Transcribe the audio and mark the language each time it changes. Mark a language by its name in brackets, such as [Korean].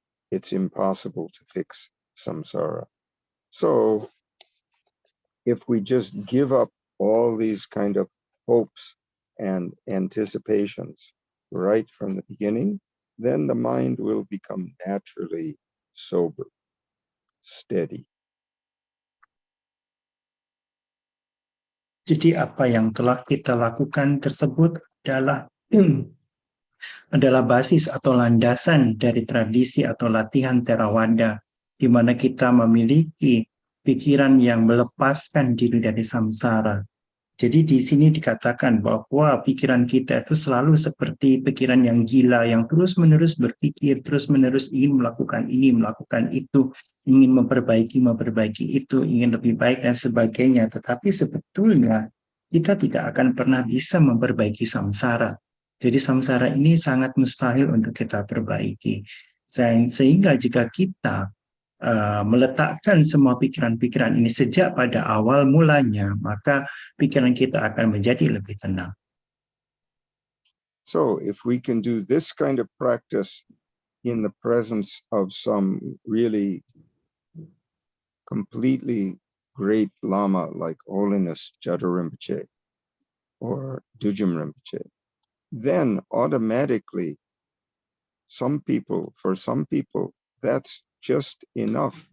[English] It's impossible to fix samsara. So if we just give up all these kind of hopes and anticipations right from the beginning, then the mind will become naturally sober, steady. [Indonesian] Jadi apa yang telah kita lakukan tersebut adalah basis atau landasan dari tradisi atau latihan Theravada, di mana kita memiliki pikiran yang melepaskan diri dari samsara. Jadi di sini dikatakan bahwa pikiran kita itu selalu seperti pikiran yang gila, yang terus-menerus berpikir, terus-menerus ingin melakukan ini, melakukan itu, ingin memperbaiki itu, ingin lebih baik dan sebagainya. Tetapi sebetulnya kita tidak akan pernah bisa memperbaiki samsara. Jadi samsara ini sangat mustahil untuk kita perbaiki. Sehingga jika kita meletakkan semua pikiran-pikiran ini sejak pada awal mulanya, maka pikiran kita akan menjadi lebih tenang. [English] So if we can do this kind of practice in the presence of some really completely great Lama like Holiness Jadu Rinpoche or Dujum Rinpoche, then automatically for some people, that's just enough.